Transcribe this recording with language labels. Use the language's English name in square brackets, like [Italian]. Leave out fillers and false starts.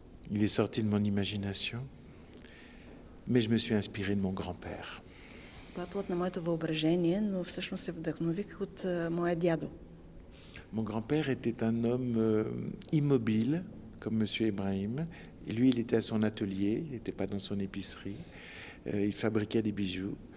[French] Il est sorti de mon imagination, mais je me suis inspiré de mon grand-père. [Bulgarian] Това е плод на моето въображение, но всъщност се вдъхнових от моя дядо. [French] Mon grand-père était un homme immobile, comme M. Ibrahim. Et lui, il était à son atelier, il n'était pas dans son épicerie. Il fabriquait des bijoux.